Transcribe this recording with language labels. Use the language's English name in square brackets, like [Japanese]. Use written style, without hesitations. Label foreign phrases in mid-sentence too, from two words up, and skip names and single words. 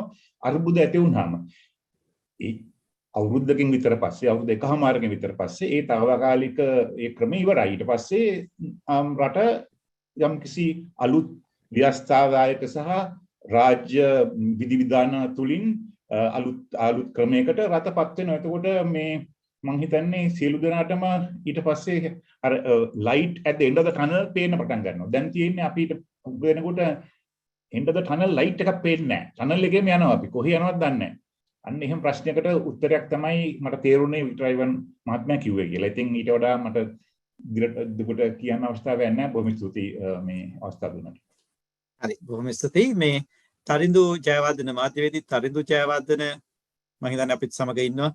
[Sinhala] අර්බුද ඇති වුනහම අවුරුද්දකින් විතර පස්සේ අවුරුදු එකමාරකින් විතර පස්සේ ඒ తాවකාලික ඒ ක්‍රම ඉවරයි. ඊට පස්සේ රට යම්කිසි අලුත් ව්‍යවස්ථාදායක සහ රාජ්‍ය විධිවිධාන තුලින් අලුත් ක්‍රමයකට රටපත් වෙනවා. එතකොට මේ මම හිතන්නේ සියලු දෙනාටම ඊට පස්සේ අර [English] light at the end of the tunnel [Sinhala] පේන්න පටන් ගන්නවා. දැන් තියෙන්නේ අපිට වෙනකොට [English] end of the tunnel light [Sinhala] එකක් පේන්නේ නැහැ. tunnel එකේම යනවා අපි. කොහේ යනවද දන්නේ නැහැ. අන්න එහෙම ප්‍රශ්නයකට උත්තරයක් තමයි මට තේරුනේ වික්ටර් ඉවන් මහත්මයා කිව්වේ කියලා. ඉතින් ඊට වඩා මට දිගට කියන්න අවස්ථාවක් නැහැ. බොහොම ස්තුතියි මේ අවස්ථාව දුන්නට. හරි බොහොම ස්තුතියි. මේ තරිඳු ජයවර්ධන මාධ්‍යවේදී තරිඳු ජයවර්ධන මම හිතන්නේ අපිත් සමග ඉන්නවා.